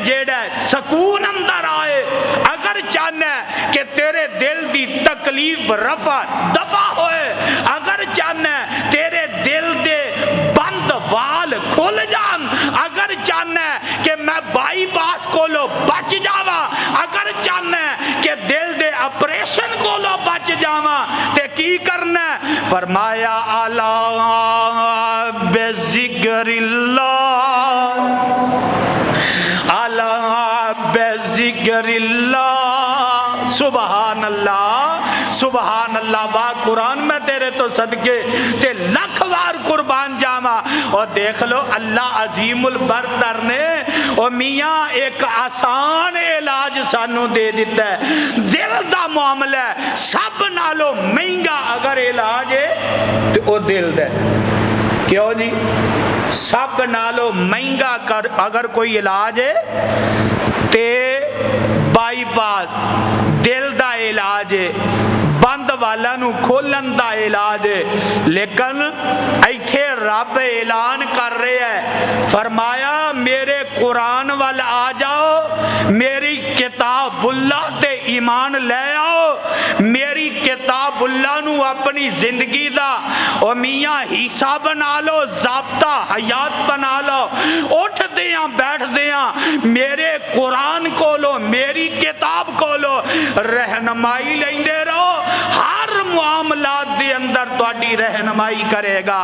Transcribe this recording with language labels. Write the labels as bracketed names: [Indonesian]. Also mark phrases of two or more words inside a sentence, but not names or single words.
[Punjabi] جیڑا سکون اندر آئے اگر چاہنا کہ تیرے دل دی تکلیف رفع دفع ہوئے اگر چاہنا تیرے دل دے بند وال کھل جان اگر چاہنا کہ میں بائی پاس کولوں بچ جاواں اگر چاہنا کہ دل دے آپریشن کولوں بچ جاواں تے کی کرنا فرمایا الا [Arabic] بذكر الله ألا بذكر الله [Punjabi] سبحان اللہ واہ قرآن میں تیرے تو صدقے تے لکھ وار قربان جاواں۔ [Urdu] اور دیکھ لو اللہ عظیم البردر نے او میاں ایک آسان علاج سانو دے دیتا ہے۔ [Punjabi] دل دا معاملہ ہے، سب نالوں مہنگا اگر علاج ہے تو او دل دا ہے۔ کیوں جی؟ سب نالوں مہنگا اگر کوئی علاج ہے تے بائی پاس دل دا علاج ہے، بند والا نو کھولن دا علاج ہے۔ لیکن ایتھے رب اعلان کر رہے ہے، فرمایا میرے قرآن وال آ جاؤ، میری کتاب اللہ تے ایمان لے آؤ، میری کتاب اللہ نو اپنی زندگی دا او میاں حصہ بنا لو، ضابطہ حیات بنا لو، اٹھ دیاں بیٹھ دیاں میرے قرآن کو لو، میری کتاب کو لو، رہنمائی لیندے رہو، ہر معاملات دے اندر تہاڈی رہنمائی کرے گا۔